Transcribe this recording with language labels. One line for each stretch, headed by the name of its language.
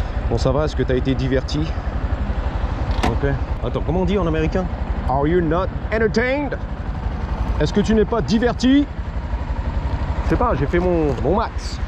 French: Bon, ça va, est-ce que tu as été diverti? Ok. Attends, comment on dit en américain?
English: Are you not entertained?
French: Est-ce que tu n'es pas diverti? Je sais pas, j'ai fait mon max.